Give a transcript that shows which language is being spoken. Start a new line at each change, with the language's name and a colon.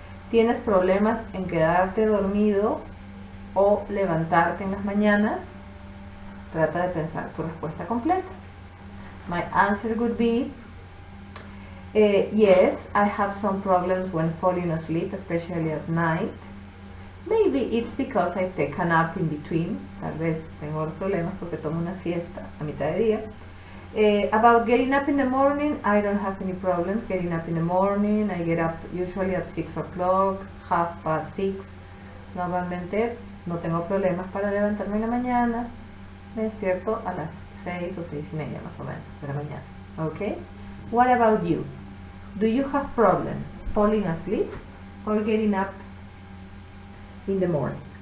Spanish: ¿Tienes problemas en quedarte dormido o levantarte en las mañanas? Trata de pensar tu respuesta completa.
English: My answer would be, yes, I have some problems when falling asleep, especially at night. Maybe it's because I take a nap in between.
Spanish: Tal vez tengo problemas porque tomo una siesta a mitad de día.
English: About getting up in the morning, I don't have any problems getting up in the morning. I get up usually at 6 o'clock, 6:30.
Spanish: Normalmente no tengo problemas para levantarme en la mañana. Me despierto a las 6 o 6:30 más o menos de la mañana.
English: Okay? What about you? Do you have problems falling asleep or getting up in the morning?